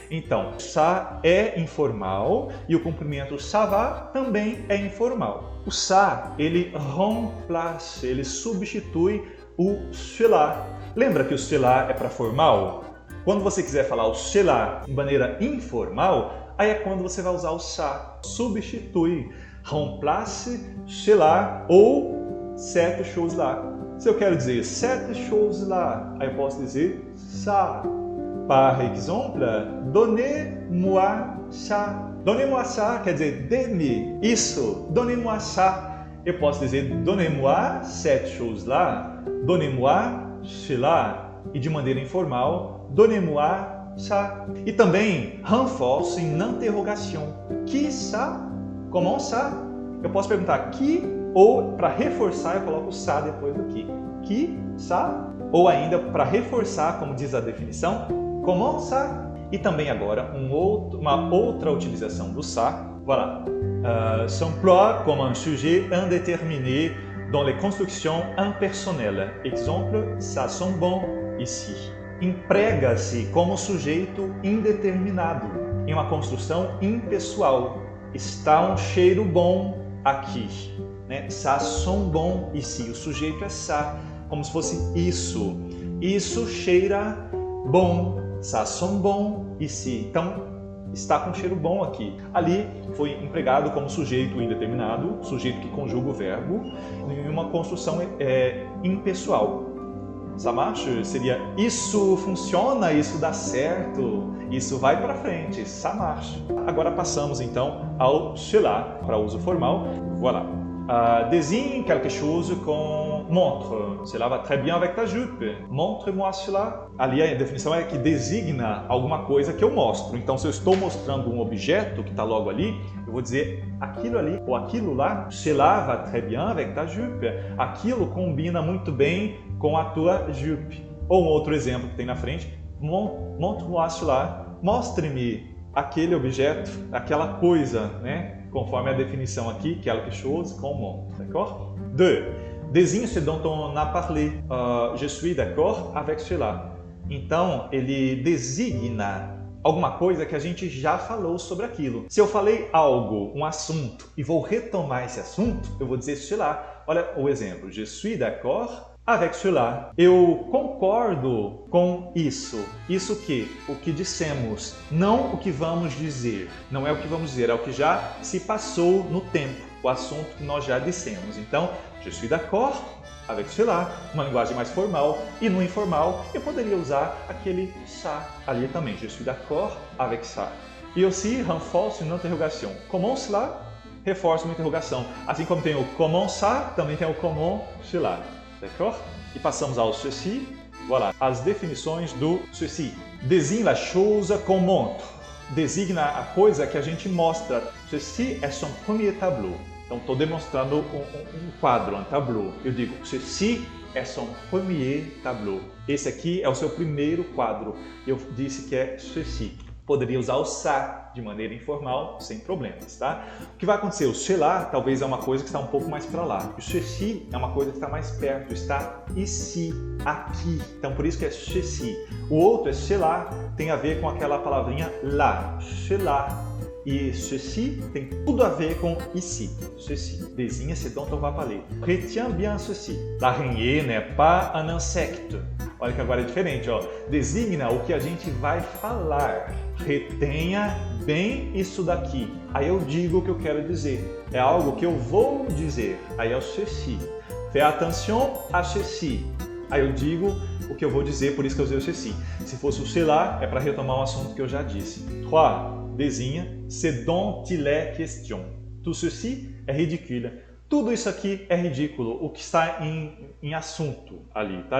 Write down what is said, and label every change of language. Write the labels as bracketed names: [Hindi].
[Portuguese] Então, ça é informal e o complemento ça va também é informal. O ça, ele remplace, ele substitui o cela. Lembra que o cela é para formal? Quando você quiser falar o cela de maneira informal, aí é quando você vai usar o ça. Substitui, [French] remplace cela ou cette chose là. [Portuguese] Se eu quero dizer [French] cette chose là, [Portuguese] aí eu posso dizer ça. [French] Par exemple, donnez-moi ça. Donnez-moi ça [Portuguese] quer dizer dê-me isso. [French] Donnez-moi ça. [Portuguese] Eu posso dizer [French] donnez-moi cette chose-là. Donnez-moi cela. [Portuguese] E de maneira informal, [French] donnez-moi ça. [Portuguese] E também renforce na interrogação. [French] Qui ça? Comment ça? [Portuguese] Eu posso perguntar qui ou para reforçar eu coloco ça depois do qui. [French] Qui ça? [Portuguese] Ou ainda para reforçar, como diz a definição, [French] comment ça? [Portuguese] E também agora uma outra utilização do ça. [French] Voilà. S'emploie comme un sujet indéterminé dans les constructions impersonnelles. Exemple, ça sent bon ici. [Portuguese] Emprega-se como sujeito indeterminado em uma construção impessoal. Está um cheiro bom aqui. Né? [French] Ça sent bon ici. [Portuguese] O sujeito é ça, como se fosse isso. Isso cheira bom. [French] Ça sent bon ici. [Portuguese] Então, está com cheiro bom aqui. Ali foi empregado como sujeito indeterminado, sujeito que conjuga o verbo, em uma construção impessoal. [French] Ça marche [Portuguese] seria isso funciona, isso dá certo, isso vai para frente, [French] ça marche. [Portuguese] Agora passamos então ao cela para uso formal. [French] Voilà. Désigne quelque chose qu'on montre. Cela va très bien avec ta jupe. Montre-moi cela. [Portuguese] Ali a definição é que designa alguma coisa que eu mostro. Então, se eu estou mostrando um objeto que está logo ali, eu vou dizer aquilo ali ou aquilo lá. [French] Cela va très bien avec ta jupe. [Portuguese] Aquilo combina muito bem com a tua jupe. Ou um outro exemplo que tem na frente. [French] Montre-moi cela. [Portuguese] Mostre-me aquele objeto, aquela coisa, né? Conforme a definição aqui, [French] quelque chose qu'on montre, d'accord? [Portuguese] 2. [French] Désigne ce dont on a parlé. Je suis d'accord avec cela. [Portuguese] Então, ele designa alguma coisa que a gente já falou sobre aquilo. Se eu falei algo, um assunto, e vou retomar esse assunto, eu vou dizer cela. Olha o exemplo. [French] Je suis d'accord avec cela. [Portuguese] Eu concordo com isso. Isso o que dissemos, não o que vamos dizer. Não é o que vamos dizer, é o que já se passou no tempo, o assunto que nós já dissemos. Então, [French] je suis d'accord avec cela, [Portuguese] uma linguagem mais formal. E no informal, eu poderia usar aquele ça ali também. [French] Je suis d'accord avec ça. E aussi renforce une interrogation. Comment cela? [Portuguese] Reforça uma interrogação. Assim como tem o [French] comment ça, [Portuguese] também tem o [French] comment cela. [Portuguese] D'accord? E passamos ao ceci. Voilà, as definições do ceci. [French] Désigne la chose qu'on montre. [Portuguese] Designa a coisa que a gente mostra. [French] Ceci é son premier tableau. [Portuguese] Então, estou demonstrando um quadro, um tableau. Eu digo, [French] ceci é son premier tableau. [Portuguese] Esse aqui é o seu primeiro quadro. Eu disse que é ceci. Poderia usar o ça de maneira informal, sem problemas, tá? O que vai acontecer? O cela talvez é uma coisa que está um pouco mais para lá. O ceci é uma coisa que está mais perto, está ici, aqui. Então, por isso que é ceci. O outro é cela, tem a ver com aquela palavrinha lá, cela. E ceci tem tudo a ver com ici. [French] Ceci. Désigne ce dont on va parler. Retiens bien ceci. L'araignée n'est pas un insecte. [Portuguese] Olha que agora é diferente, ó. Designa o que a gente vai falar. Retenha bem isso daqui. Aí eu digo o que eu quero dizer. É algo que eu vou dizer. Aí é o ceci. [French] Fais attention à ceci. [Portuguese] Aí eu digo o que eu vou dizer, por isso que eu usei o ceci. Se fosse o cela, é para retomar um assunto que eu já disse. 3. Desenha. [French] C'est dont il est question. Tout ceci é ridicule. [Portuguese] Tudo isso aqui é ridículo, o que está em assunto ali, tá?